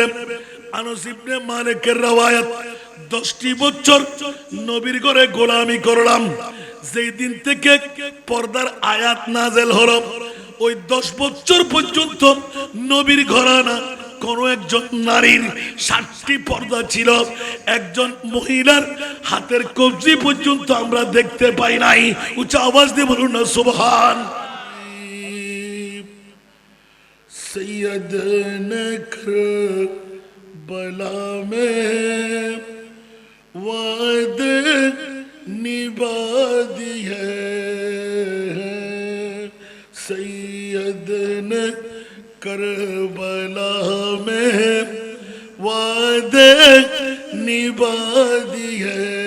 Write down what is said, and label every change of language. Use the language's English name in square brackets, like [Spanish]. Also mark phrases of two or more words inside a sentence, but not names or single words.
[Bangla] আনাস ইবনে মালিকের রওয়ায়াত 10টি বছর নবীর ঘরে গোলামি করলাম, যেই দিন থেকে পর্দার আয়াত নাযিল হলো ওই 10 বছর পর্যন্ত নবীর ঘরানা কোন একজন নারীর 7টি পর্দা ছিল। একজন মহিলার হাতের কবজি পর্যন্ত আমরা দেখতে পাই নাই। উচ্চ আওয়াজ দিয়ে বলুন না সুবহান। [Urdu] সৈয়দনা کربلا میں وعدے نبھا دیے سید نے کربلا میں وعدے نبھا دیے